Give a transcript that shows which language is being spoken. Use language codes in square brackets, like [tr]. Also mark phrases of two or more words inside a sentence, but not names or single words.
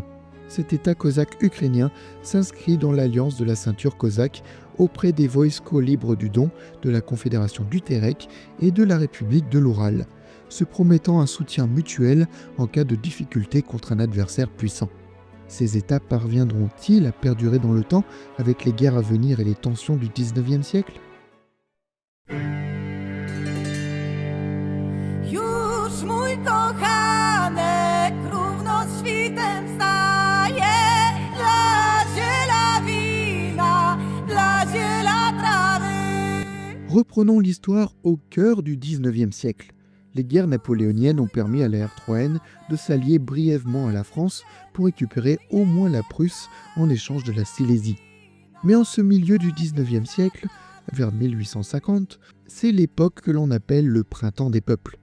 [fr] Cet État cosaque ukrainien s'inscrit dans l'alliance de la ceinture cosaque auprès des Voïsko libres du Don, de la Confédération du Terek et de la République de l'Oural, se promettant un soutien mutuel en cas de difficulté contre un adversaire puissant. Ces États parviendront-ils à perdurer dans le temps avec les guerres à venir et les tensions du XIXe siècle ? [pl] Już mój kochanek równo z świtem staje dla ziela wina, dla ziela trawy. [fr] Reprenons l'histoire au cœur du XIXe siècle. Les guerres napoléoniennes ont permis à la R3N de s'allier brièvement à la France pour récupérer au moins la Prusse en échange de la Silésie. Mais en ce milieu du XIXe siècle, vers 1850, c'est l'époque que l'on appelle le printemps des peuples.